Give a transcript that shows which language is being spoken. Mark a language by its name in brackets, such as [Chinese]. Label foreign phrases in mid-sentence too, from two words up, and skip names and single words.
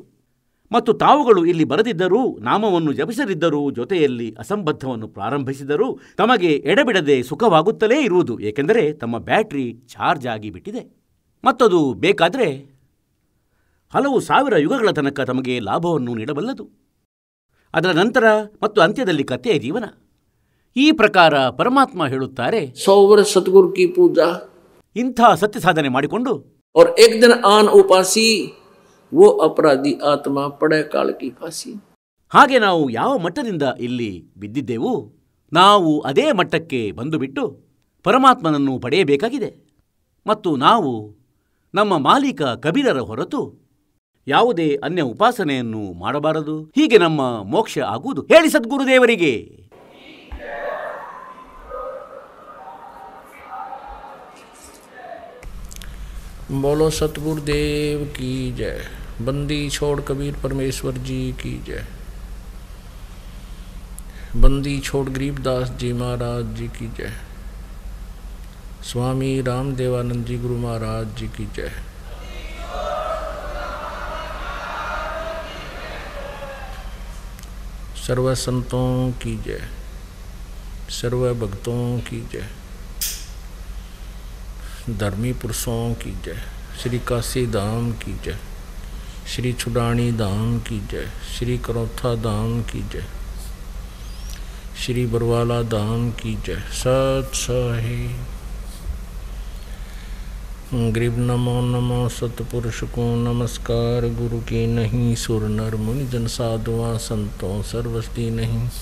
[Kannada] ಮತ್ತು ತಾವುಗಳು ಇಲ್ಲಿ ಬರದಿದ್ದರೂ, ನಾಮವನ್ನು ಜಪಿಸದಿದ್ದರೂ, ಜೊತೆಯಲ್ಲಿ ಅಸಂಬದ್ಧವನ್ನು ಪ್ರಾರಂಭಿಸಿದರೂ ತಮಗೆ ಎಡೆಬಿಡದೆ ಸುಖವಾಗುತ್ತಲೇ ಇರುವುದು. ಏಕೆಂದರೆ ತಮ್ಮ [English] battery charge [Kannada] ಆಗಿಬಿಟ್ಟಿದೆ. ಮತ್ತದು ಬೇಕಾದರೆ ಹಲವು ಸಾವಿರ ಯುಗಗಳ ತನಕ ತಮಗೆ ಲಾಭವನ್ನು ನೀಡಬಲ್ಲದು. ಅದರ ನಂತರ ಮತ್ತು ಅಂತ್ಯದಲ್ಲಿ ಕಥೆಯ ಜೀವನ. ಈ ಪ್ರಕಾರ ಪರಮಾತ್ಮ ಹೇಳುತ್ತಾರೆ, [Hindi] 100 वर्ष सतगुरु की पूजा, [Kannada] ಇಂಥ ಸತ್ಯ ಸಾಧನೆ ಮಾಡಿಕೊಂಡು [Hindi] और एक दिन आन उपासी, वो अपराधी आत्मा पड़े काल की फांसी। [Kannada] ಹಾಗೆ ನಾವು ಯಾವ ಮಟ್ಟದಿಂದ ಇಲ್ಲಿ ಬಿದ್ದಿದ್ದೆವು, ನಾವು ಅದೇ ಮಟ್ಟಕ್ಕೆ ಬಂದುಬಿಟ್ಟು ಪರಮಾತ್ಮನನ್ನು ಪಡೆಯಬೇಕಾಗಿದೆ. ಮತ್ತು ನಾವು ನಮ್ಮ ಮಾಲೀಕ ಕಬೀರರ ಹೊರತು ಯಾವುದೇ ಅನ್ಯ ಉಪಾಸನೆಯನ್ನು ಮಾಡಬಾರದು. ಹೀಗೆ ನಮ್ಮ ಮೋಕ್ಷ ಆಗುವುದು. ಹೇಳಿ ಸದ್ಗುರುದೇವರಿಗೆ. [Hindi] बोलो सतगुरुदेव की जय। बंदी छोड़ कबीर परमेश्वर जी की जय। बंदी छोड़ गरीबदास जी महाराज जी की जय। स्वामी रामदेवानंद जी गुरु महाराज जी की जय। सर्व संतों की जय, सर्व भक्तों की जय, धर्मी पुरुषों की जय, श्री काशी धाम की जय, श्री छुडानी धाम की जय, श्री करौथा धाम की जय, श्री बरवाला धाम की जय। सत सही गरीब नमो नमो सतपुरुष को नमस्कार, गुरु की नहीं सुर नर मुनि जन साधुआ संतों सर्वस्ती नहीं।